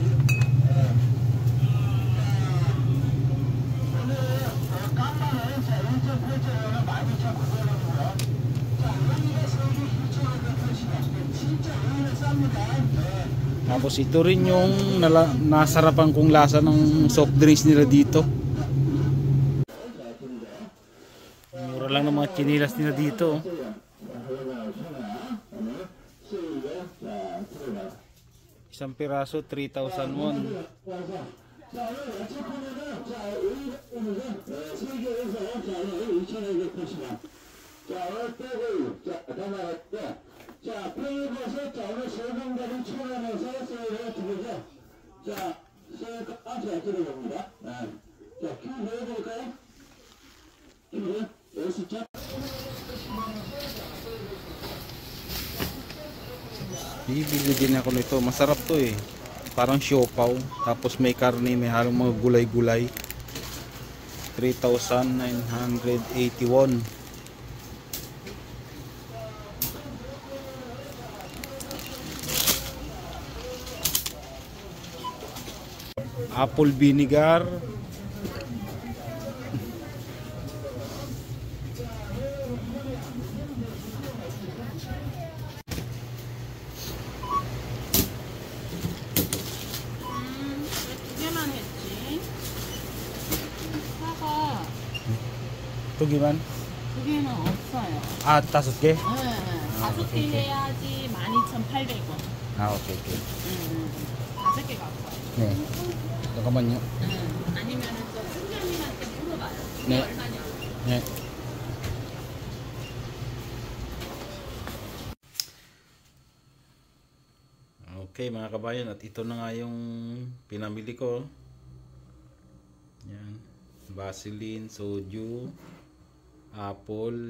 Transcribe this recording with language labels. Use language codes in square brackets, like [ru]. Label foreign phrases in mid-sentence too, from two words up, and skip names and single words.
[tl] Tapos ito rin yung nasarapan kong lasa ng soft drinks nila dito. Mura lang ng mga chinilas nila dito. Isang piraso 3,000 won. [ko] 자, 페이버에서 자, 오늘 세분들이 출연해서 세일을 드리죠. 자, 세일 잘 들어봅니다. 자, 큐 넣어볼까요? 큐, 여기서 자. [tl] Bibili din ako nito. Masarap to eh. Parang siopaw. Tapos may karne, may halong mga gulay-gulay. 3,981. [en] Apple vinegar. [ko] 두 개만 했지. 사과 [tl] Ito giman? [ko] 두 개는 없어요. 5개? 네, 5개 해야지 12,800원. [en] Okay, okay. [ko] 5개 갖고 와요. 네. 잠깐만요. 아니면은 또 팀장님한테 물어봐요. 네. 얼마냐고. 네. [tl] Okay mga kabayan, at ito na nga yung pinamili ko. Yan. Vaseline, soju, apple.